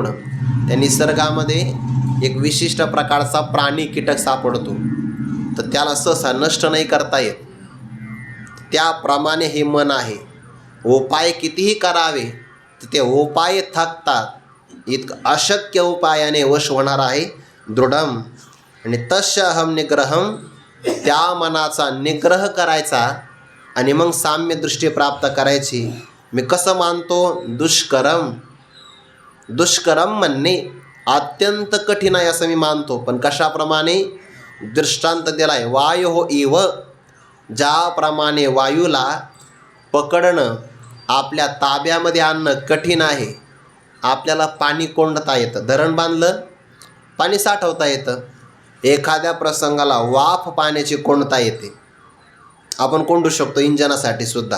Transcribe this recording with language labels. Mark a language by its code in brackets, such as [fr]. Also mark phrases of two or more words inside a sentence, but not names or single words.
[mr] त्या निसर्गामध्ये एक विशिष्ट प्रकारचा प्राणी कीटक सापडतो, तर त्याला सहसा नष्ट नाही करता येत. त्याप्रमाणे हे मन आहे. उपाय कितीही करावे तर ते उपाय थकतात, इतकं अशक्य उपायाने वश होणार आहे दृढम. [sa] आणि तस्य अहम निग्रहम, [mr] त्या मनाचा निग्रह करायचा आणि मग साम्य दृष्टी प्राप्त करायची. मी कसं मानतो? दुष्करम. दुष्करम म्हणणे अत्यंत कठीण आहे असं मी मानतो. पण कशाप्रमाणे? दृष्टांत दिला आहे. [sa] वायो इव, [mr] ज्याप्रमाणे वायूला पकडणं, आपल्या ताब्यामध्ये आणणं कठीण आहे. आपल्याला पाणी कोंडता येतं, धरण बांधलं पाणी साठवता येतं. एखाद्या प्रसंगाला वाफ पाण्याची कोंडता येते, आपण कोंडू शकतो इंजनासाठी सुद्धा.